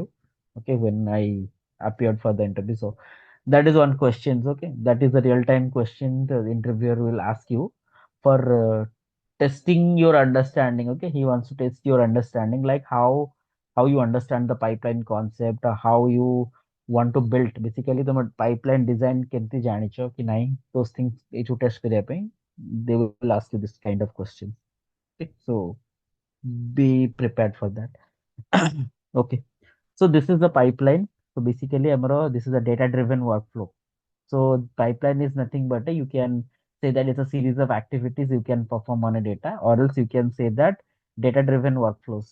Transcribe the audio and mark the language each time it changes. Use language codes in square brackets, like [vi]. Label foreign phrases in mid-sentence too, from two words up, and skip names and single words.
[en] Okay, when I appeared for the interview, so that is one questions. Okay, that is the real time question the interviewer will ask you for testing your understanding. Okay, he wants to test your understanding, like how you understand the pipeline concept, how you want to build basically the pipeline design [or] କେମିତି ଜାଣିଛ କି ନାହିଁ, [en] those things [or] ଏଇଠୁ test କରିବା ପାଇଁ [en] they will ask you this kind of questions. Okay, so be prepared for that. Okay, so this is the pipeline. So basically this is a data driven workflow. So pipeline is nothing but you can say that it's a series of activities you can perform on a data, or else you can say that data driven workflows.